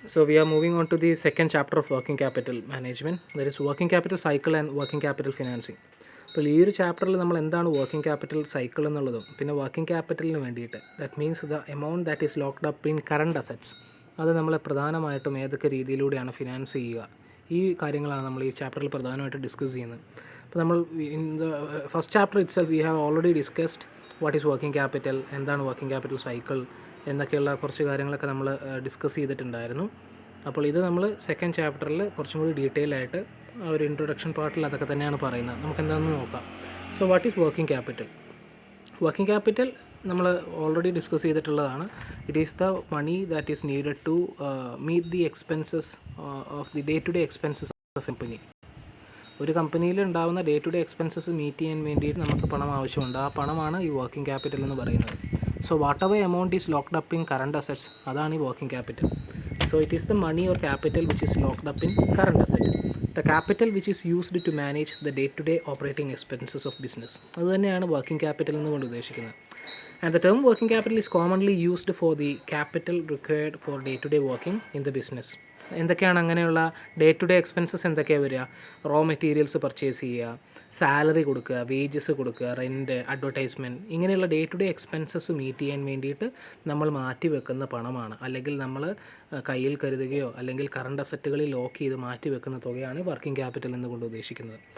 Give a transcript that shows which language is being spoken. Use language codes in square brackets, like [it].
[en] So we are moving on to the second chapter of working capital management. That is working capital cycle and working capital financing. [ml] അപ്പോൾ ഈ ഒരു ചാപ്റ്ററിൽ നമ്മൾ എന്താണ് working capital cycle എന്നുള്ളതും പിന്നെ working ക്യാപിറ്റലിന് വേണ്ടിയിട്ട് [en] that means the amount that is locked up in current assets [ml] അത് നമ്മൾ പ്രധാനമായിട്ടും ഏതൊക്കെ രീതിയിലൂടെയാണ് ഫിനാൻസ് ചെയ്യുക ഈ കാര്യങ്ങളാണ് നമ്മൾ ഈ ചാപ്റ്ററിൽ പ്രധാനമായിട്ട് ഡിസ്കസ് ചെയ്യുന്നത്. അപ്പോൾ നമ്മൾ [en] in the first chapter itself we have already discussed what is working capital, [ml] എന്താണ് വർക്കിംഗ് ക്യാപിറ്റൽ സൈക്കിൾ എന്നൊക്കെയുള്ള കുറച്ച് കാര്യങ്ങളൊക്കെ നമ്മൾ ഡിസ്കസ് ചെയ്തിട്ടുണ്ടായിരുന്നു. അപ്പോൾ ഇത് നമ്മൾ സെക്കൻഡ് ചാപ്റ്ററിൽ കുറച്ചും കൂടി ഡീറ്റെയിൽ ആയിട്ട് ഒരു ഇൻട്രൊഡക്ഷൻ പാർട്ടിൽ അതൊക്കെ തന്നെയാണ് പറയുന്നത്. നമുക്ക് എന്താണെന്ന് നോക്കാം. [en] So what is working capital? [ml] Working capital നമ്മൾ ഓൾറെഡി ഡിസ്കസ് ചെയ്തിട്ടുള്ളതാണ്. [en] It is the money that is needed to meet the expenses of the day to day expenses of company. [ml] ഒരു കമ്പനിയിൽ ഉണ്ടാകുന്ന day to day expenses meet ചെയ്യാൻ വേണ്ടിയിട്ട് നമുക്ക് പണം ആവശ്യമുണ്ട്. ആ പണമാണ് ഈ വർക്കിംഗ് ക്യാപിറ്റൽ എന്ന് പറയുന്നത്. [en] So whatever amount is locked up in current assets, [ml] അതാണ് ഈ working capital. [en] So it is the money or capital which is locked up in current asset. The capital which is used to manage the day-to-day operating expenses of business. [ml] അത് തന്നെയാണ് working capital എന്നുകൊണ്ട് ഉദ്ദേശിക്കുന്നത്. [en] And the term working capital is commonly used for the capital required for day-to-day working in the business. [ml] എന്തൊക്കെയാണ് അങ്ങനെയുള്ള day to day expenses എന്തൊക്കെയാണ് വരിക? Raw materials purchase ചെയ്യുക, salary കൊടുക്കുക, വേജസ് കൊടുക്കുക, റെൻറ്റ്, അഡ്വർടൈസ്മെൻറ്റ്, ഇങ്ങനെയുള്ള day to day expenses meet ചെയ്യാൻ വേണ്ടിയിട്ട് നമ്മൾ മാറ്റി വെക്കുന്ന പണമാണ്, അല്ലെങ്കിൽ നമ്മൾ കയ്യിൽ കരുതുകയോ അല്ലെങ്കിൽ കറണ്ട് അസറ്റുകളിൽ ലോക്ക് ചെയ്ത് മാറ്റി വെക്കുന്ന തുകയാണ് വർക്കിംഗ് ക്യാപിറ്റൽ എന്നുകൊണ്ട് ഉദ്ദേശിക്കുന്നത്.